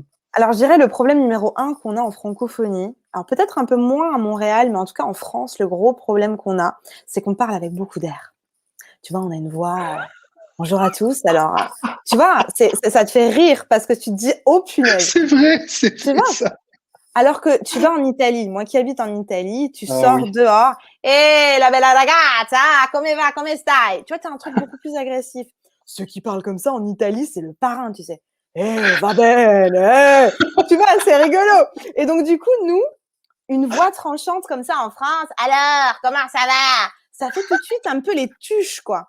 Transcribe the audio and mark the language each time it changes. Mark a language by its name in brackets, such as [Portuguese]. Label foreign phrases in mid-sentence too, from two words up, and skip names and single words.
[French] Alors, je dirais le problème numéro un qu'on a en francophonie, alors peut-être un peu moins à Montréal, mais en tout cas en France, le gros problème qu'on a, c'est qu'on parle avec beaucoup d'air. Tu vois, on a une voix, bonjour à tous. Alors, tu vois, ça te fait rire parce que tu te dis, oh punaise, C'est tu vrai vois. ça. Alors que tu vas en Italie, moi qui habite en Italie, tu Ah sors oui, dehors, et [Italian] la bella ragazza, come va, come stai? [French] Tu vois, tu as un truc beaucoup plus agressif. Ceux qui parlent comme ça en Italie, c'est le parrain, tu sais. [Italian] Va bene, [French] tu vois, c'est rigolo. Et donc, du coup, nous, une voix tranchante comme ça en France, alors, comment ça va? ça fait tout de suite un peu les tuches, quoi.